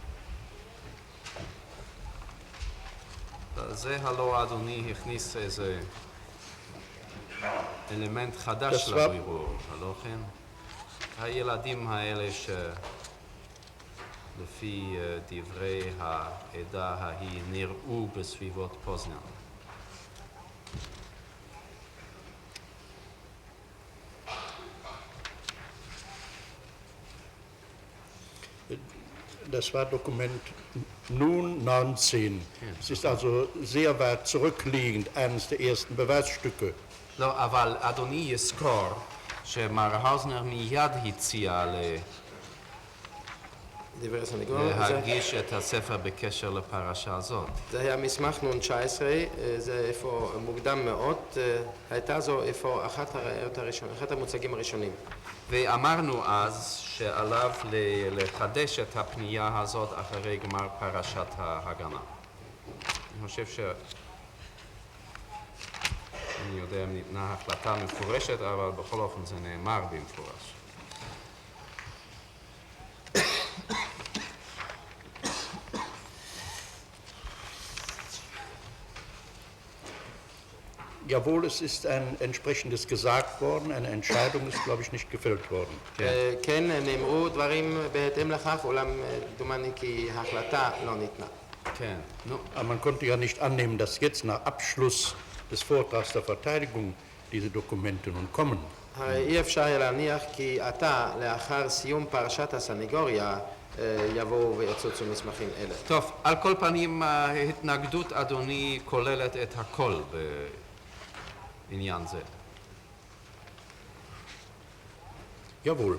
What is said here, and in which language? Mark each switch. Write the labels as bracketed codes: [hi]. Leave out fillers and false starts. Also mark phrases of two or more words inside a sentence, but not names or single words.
[he] זה הלא אדוני הכניס איזה אלמנט חדש לבירור, הלא כן? הילדים האלה שלפי דברי העדה ההיא נראו בסביבות פוזנן. [de] Das war Dokument nun 19. Es ist also sehr weit zurückliegend, eines der ersten Beweisstücke. [he] לא, אבל אדוני יזכור שמר האוזנר מיד הציע דברי הסנגור. להגיש את הספר בקשר לפרשה הזאת. זה היה מסמך נון 19, זה איפה מוקדם מאוד, הייתה זו איפה אחת המוצגים הראשונים. ואמרנו אז שעליו לחדש את הפנייה הזאת אחרי גמר פרשת ההגנה. אני חושב אני יודע אם ניתנה החלטה מפורשת, אבל בכל אופן זה נאמר במפורש. [de] Jawohl, es ist ein entsprechendes gesagt worden, eine Entscheidung ist, glaube ich, nicht gefällt worden. [he] כן, נאמרו דברים בהתאם לכך, אולם דומני כי ההחלטה לא ניתנה. כן, נו. [de] Aber man konnte ja nicht annehmen, dass jetzt nach Abschluss des Vortrags der Verteidigung diese Dokumente nun kommen. [he] אי אפשר להניח כי עתה, לאחר סיום פרשת הסנגוריה, יבואו ויצוצו מסמכים אלה. טוב, על כל פנים ההתנגדות אדוני כוללת את הכל בעניין זה. [de] Jawohl.